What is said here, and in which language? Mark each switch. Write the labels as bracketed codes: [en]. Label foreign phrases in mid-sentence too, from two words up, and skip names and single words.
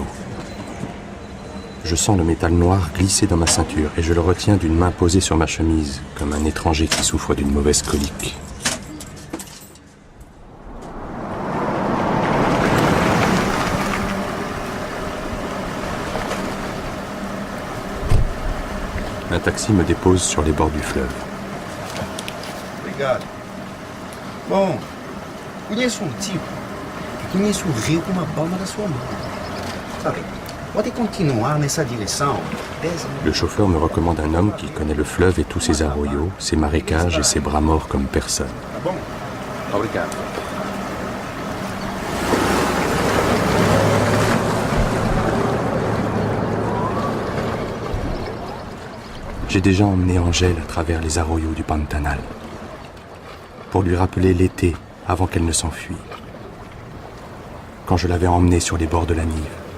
[fr] Je sens le métal noir glisser dans ma ceinture et je le retiens d'une main posée sur ma chemise, comme un étranger qui souffre d'une mauvaise colique. Un taxi me dépose sur les bords du fleuve. [pt] Obrigado. Bom, conheço tipo que conhece o rio com uma palma da sua mão. Sabe, pode continuar nessa direção. 10 minutos. [fr] Le chauffeur me recommande un homme qui connaît le fleuve et tous ses arroyos, ses marécages et ses bras morts comme personne. [pt] Tá bom? Obrigado. [fr] J'ai déjà emmené Angèle à travers les arroyos du Pantanal, pour lui rappeler l'été avant qu'elle ne s'enfuit, quand je l'avais emmenée sur les bords de la Nive.